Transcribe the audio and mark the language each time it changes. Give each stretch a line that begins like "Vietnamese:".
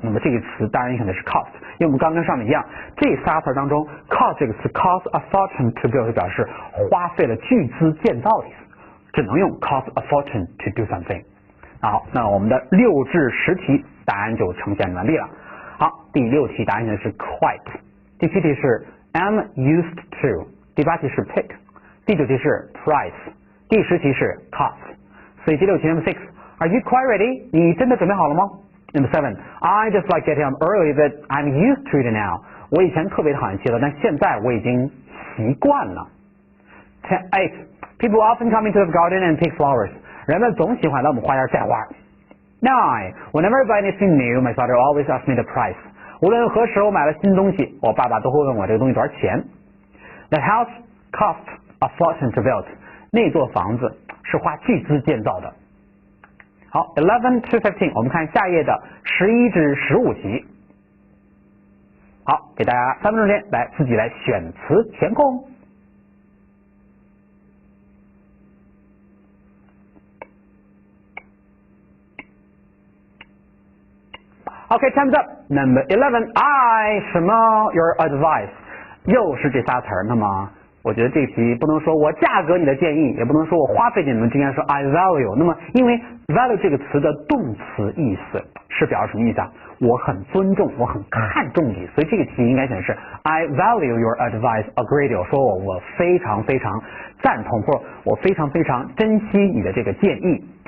Chinese: 那么这个词当然选的是 cost， 因为我们刚跟上面一样，这仨词当中 cost 这个词 cost a fortune to build 表示花费了巨资建造的意思，只能用 cost a fortune to do something。好，那我们的6至10题答案就呈现完毕了。好，第6题答案选的是 quite， 第7题是 am used to， 第8题是 pick， 第9题是 price， 第10题是 cost。
English: 所以第6题 number 6。Are you quite ready？你真的准备好了吗？Number 7 I just like getting up early, but I'm used to it now。
Chinese: 我以前特别讨厌起早，但现在我已经习惯了。
English: 8 People often come into the garden and pick flowers。
Chinese: 人们总喜欢来我们花园摘花。
English: 9 Whenever I buy anything new, my father always asks me the price。
Chinese: 无论何时我买了新东西，我爸爸都会问我这个东西多少钱。
English: The house cost a fortune to build。
Chinese: 那座房子是花巨资建造的。好 ，11 to 15， 我们看下页的11至15题。好，给大家3分钟时间来自己来选词填空。
English: OK，time's up。Number 11 I 什么 your advice，又是这仨词儿。
Chinese: 那么我觉得这题不能说我价格你的建议，也不能说我花费你们，应该说 I value。那么因为 value 这个词的动词意思是表示什么意思啊？我很尊重，我很看重你，所以这个题应该显示 I value your advice a great deal，说我非常非常赞同，或者我非常非常珍惜你的这个建议。